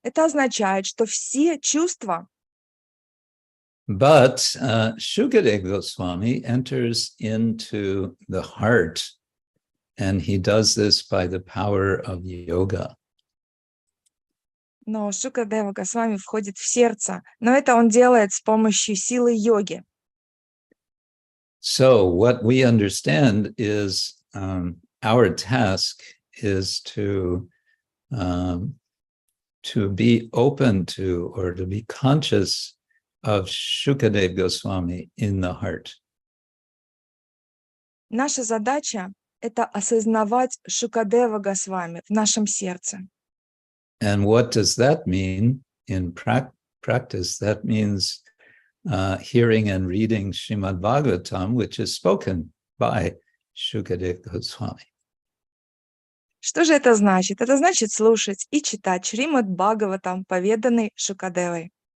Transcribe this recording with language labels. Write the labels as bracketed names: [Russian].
[Russian] Это означает, что все чувства. [English] But Shukadeva Goswami enters into the heart, and he does this by the power of yoga. [Russian] Но Шукадева Госвами входит в сердце, но это он делает с помощью силы йоги. [English] So what we understand is our task is to be open to, or to be conscious of Shukadeva Goswami in the heart. [Russian] Наша задача — это осознавать Шукадева Госвами в нашем сердце. [English] And what does that mean in practice? That means hearing and reading Shrimad Bhagavatam, which is spoken by Shukadeva Goswami. [Russian] Что же это значит? Это значит слушать и читать Шримад Бхагаватам, поведанный Шукадевой.